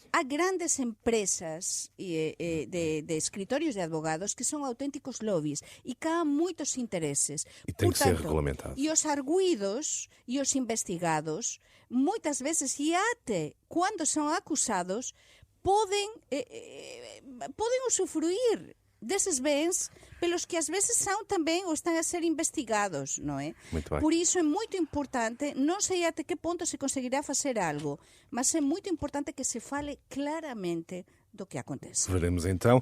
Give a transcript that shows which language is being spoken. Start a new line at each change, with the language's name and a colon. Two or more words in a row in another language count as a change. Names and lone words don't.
Galician: Há grandes empresas de escritorios de advogados que son auténticos lobbies e que há moitos intereses.
Portuguese: E tem que ser regulamentado.
Galician: E os arguidos e os investigados, moitas veces, e até quando son acusados, poden usufruir desses bens pelos que às vezes são também ou estão a ser investigados, não é?
Portuguese: Muito bem. Por isso é muito importante, não sei até que ponto se conseguirá fazer algo, mas é muito importante que se fale claramente do que acontece. Veremos então.